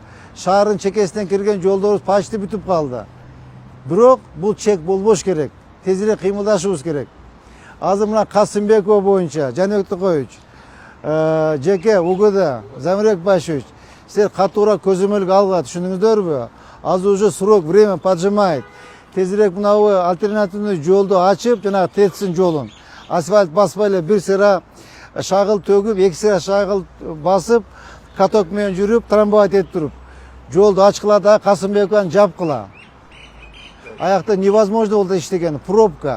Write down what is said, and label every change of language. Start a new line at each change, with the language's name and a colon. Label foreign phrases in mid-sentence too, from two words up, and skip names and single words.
Kyrgyz: Шаардын чекесинен кирген жолдорубуз почти бүтүп калды. Бирок бул чек болбош керек. Тезирээк кыймылдашыбыз керек. Азыр мына Касымбекова боюнча, Жаныбек Токоевич, Жеке УГД, Замирбек Башевич, силер катуура көзөмөлгө алгыла, түшүндүңүздөрбү?
Russian: Азыр уже срок, время поджимает.
Kyrgyz: Тезирээк мынабу альтернативный жолду ачып, жанагы ТЭЦтин жолун асфальт баспай эле бир сыра шагыл төгүп, эки сыра шагыл басып, каток менен жүрүп, трамвай этип туруп, жолду ачкыла да Касымбекованы жапкыла. Аякта невозможно болду иштеген, пробка.